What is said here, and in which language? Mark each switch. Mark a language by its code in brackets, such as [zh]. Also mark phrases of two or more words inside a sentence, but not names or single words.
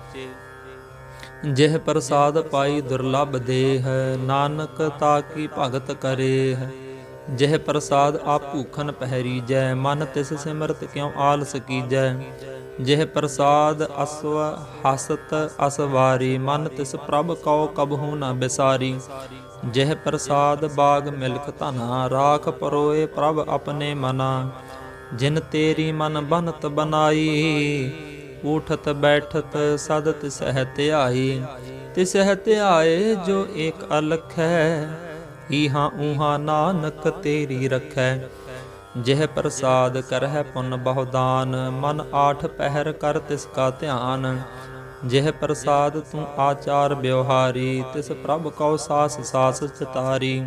[pa] ਜਿਹ ਪ੍ਰਸਾਦ ਪਾਈ ਦੁਰਲਭ ਦੇਹ, ਨਾਨਕ ਤਾਕੀ ਭਗਤ ਕਰੇਹ। ਜਿਹ ਪ੍ਰਸਾਦ ਆਪ ਭੂਖਨ ਪਹਰੀਜੈ, ਮਨ ਤਿਸ ਸਿਮਰਤ ਕਿਉ ਆਲਸ ਕੀਜੈ। ਜਿਹ ਪ੍ਰਸਾਦ ਅਸਵ ਹਸਤ ਅਸਵਾਰੀ, ਮਨ ਤਿਸ ਪ੍ਰਭ ਕਉ ਕਬਹੂ ਨ ਬਿਸਾਰੀ। ਜਿਹ ਪ੍ਰਸਾਦ ਬਾਗ ਮਿਲਖ ਧਨਾ, ਰਾਖ ਪਰੋਏ ਪ੍ਰਭ ਅਪਨੇ ਮਨਾ। ਜਿਨ ਤੇਰੀ ਮਨ ਬਨਤ ਬਨਾਈ, ਉਠਤ ਬੈਠਤ ਸਦ ਤਿਸਹ ਧਿਆਈ। ਤਿਸਹ ਧਿਆਏ ਜੋ ਏਕ ਅਲਖ ਹੈ, ਈਹਾਂ ਊਹਾਂ ਨਾਨਕ ਤੇਰੀ ਰਖੈ। ਜਿਹ ਪ੍ਰਸਾਦ ਕਰਹਿ ਪੁਨ ਬਹੁਦਾਨ, ਮਨ ਆਠ ਪਹਿਰ ਕਰ ਤਿਸ ਕਾ ਧਿਆਨ। ਜਿਹ ਪ੍ਰਸਾਦ ਤੂੰ ਆਚਾਰ ਬਿਵਹਾਰੀ, ਤਿਸ ਪ੍ਰਭ ਕਉ ਸਾਸ ਸਾਸ ਚਿਤਾਰੀ।